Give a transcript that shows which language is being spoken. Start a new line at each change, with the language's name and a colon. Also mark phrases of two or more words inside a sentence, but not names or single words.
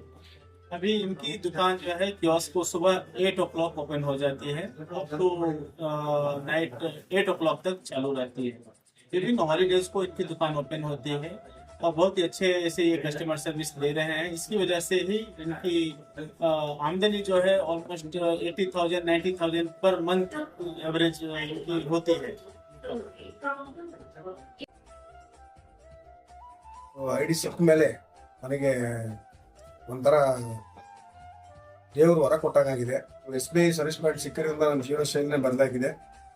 Hindi: अभी इनकी दुकान जो है कियोस्क को सुबह 8
English: o'clock open
Hindi: हो जाती है,
English: up to night 8 o'clock
Hindi: तक चालू रहती है. विभिन्न हॉलीडेज को इनकी दुकान ओपन होती है और बहुत ही अच्छे ऐसे ये
English: customer service
Hindi: दे रहे हैं. इसकी वजह से ही इनकी आमदनी जो है
English: almost 80,000 90,000 per month average
Hindi: होती है.
Kannada: ID ಸಿಕ್ಕ ಮೇಲೆ ನನಗೆ ಒಂಥರ ದೇವರು ವರ ಕೊಟ್ಟಾಗಿದೆ. SBI
English: service point
Kannada: ಸಿಕ್ಕಿರೋದ್ರಿಂದ ನನ್ನ ಜೀವನ ಶೈಲಿನೇ ಬದಲಾಗಿದೆ.